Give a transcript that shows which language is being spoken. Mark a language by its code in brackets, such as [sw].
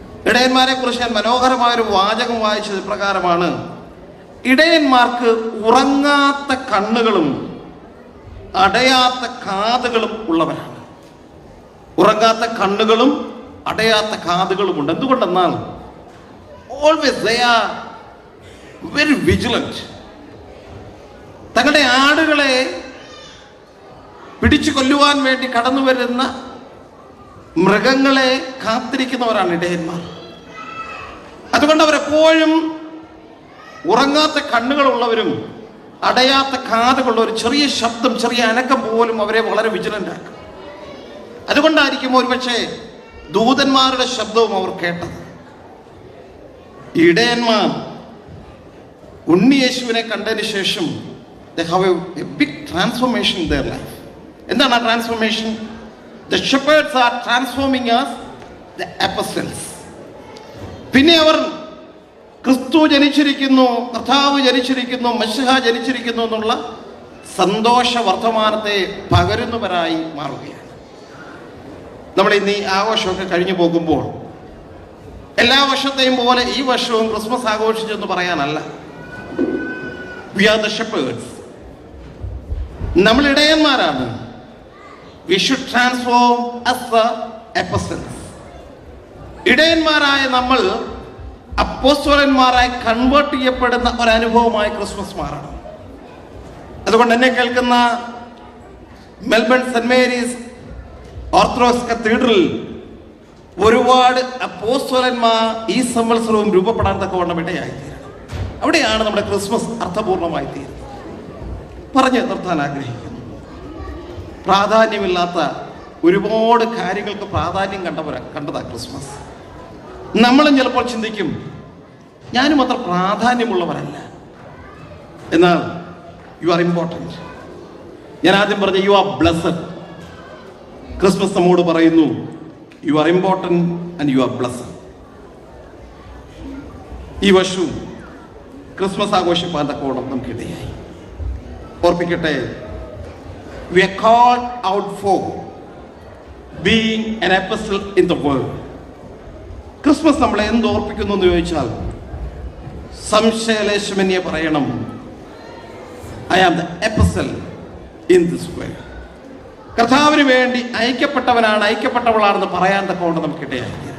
[ml] ഇടയന്മാരെ കുറിച്ച് ഞാൻ മനോഹരമായൊരു വാചകം വായിച്ചത് പ്രകാരമാണ്: ഇടയന്മാർക്ക് ഉറങ്ങാത്ത കണ്ണുകളും അടയാത്ത കാതുകളും ഉള്ളവരാണ്. ഉറങ്ങാത്ത കണ്ണുകളും അടയാത്ത കാതുകളും ഉണ്ട്. എന്തുകൊണ്ടെന്നാൽ [en] always they are very vigilant. [ml] തങ്ങളുടെ ആടുകളെ പിടിച്ചു കൊല്ലുവാൻ വേണ്ടി കടന്നു വരുന്ന മൃഗങ്ങളെ കാത്തിരിക്കുന്നവരാണ് ഇടയന്മാർ. അതുകൊണ്ട് അവരെപ്പോഴും ഉറങ്ങാത്ത കണ്ണുകളുള്ളവരും അടയാത്ത കാതുകളുള്ള ഒരു ചെറിയ ശബ്ദം, ചെറിയ അനക്കം പോലും അവരെ വളരെ വിജിലന്റ് ആക്കും. അതുകൊണ്ടായിരിക്കും ഒരുപക്ഷെ ദൂതന്മാരുടെ ശബ്ദവും അവർ കേട്ടത്. ഇടയന്മാർ ഉണ്ണിയേശുവിനെ കണ്ടതിന് ശേഷം [en] they have a big transformation in their life. [ml] എന്താണ് ആ transformation? [en] The shepherds are transforming us, the apostles. [ml] പിന്നെ അവർ ക്രിസ്തു ജനിച്ചിരിക്കുന്നു, കർത്താവ് ജനിച്ചിരിക്കുന്നു, മശിഹ ജനിച്ചിരിക്കുന്നു എന്നുള്ള സന്തോഷ വർത്തമാനത്തെ പകരുന്നവരായി മാറുകയാണ്. നമ്മൾ ഇന്ന് ഈ ആഘോഷമൊക്കെ കഴിഞ്ഞു പോകുമ്പോൾ എല്ലാ വർഷത്തെയും പോലെ ഈ വർഷവും ക്രിസ്മസ് ആഘോഷിച്ചെന്ന് പറയാനല്ല. [en] We are the shepherds. [ml] നമ്മൾ ഇടയന്മാരാണ്. [en] We should transform as the apostles. [ml] ഇടയന്മാരായ നമ്മൾ അപ്പോസ്തലന്മാരായി കൺവേർട്ട് ചെയ്യപ്പെടുന്ന ഒരനുഭവമായി ക്രിസ്മസ് മാറണം. അതുകൊണ്ട് എന്നെ കേൾക്കുന്ന Melbourne saint Mary's orthodox cathedral ഒരുപാട് അപ്പോസ്തലന്മാർ ഈ സംവത്സരവും രൂപപ്പെടാൻ തക്കവണ്ണം ഇടയായിത്തീരണം. അവിടെയാണ് നമ്മുടെ ക്രിസ്മസ് അർത്ഥപൂർണമായി തീരുന്നത്. പറഞ്ഞു നിർത്താൻ ആഗ്രഹിക്കുന്നു. പ്രാധാന്യമില്ലാത്ത ഒരുപാട് കാര്യങ്ങൾക്ക് പ്രാധാന്യം കണ്ടതാ ക്രിസ്മസ്. നമ്മളും ചിലപ്പോൾ ചിന്തിക്കും ഞാനും അത്ര പ്രാധാന്യമുള്ളവരല്ല. എന്നാൽ [en] You are important. [ml] ഞാൻ ആദ്യം പറഞ്ഞ [en] You are blessed. [ml] ക്രിസ്മസ് നമ്മോട് പറയുന്നു [en] You are important and you are blessed. [ml] ഈ വർഷവും ക്രിസ്മസ് ആഘോഷിപ്പാൻ തക്കോണം നമുക്കിടയായി. ഓർപ്പിക്കട്ടെ, [en] we are called out for being an apostle in the world. [ml] Christmas നമ്മളെ എന്ത് ഓർപ്പിക്കുന്നു എന്ന് ചോദിച്ചാൽ സംശയലേശമന്യെ പറയണം, [en] I am the apostle in this world. [ml] കർത്താവിന് വേണ്ടി അയക്കപ്പെട്ടവനാണ്, അയക്കപ്പെട്ടവളാണെന്ന് പറയാൻ തക്കവണ്ണം നമുക്കിടയായി.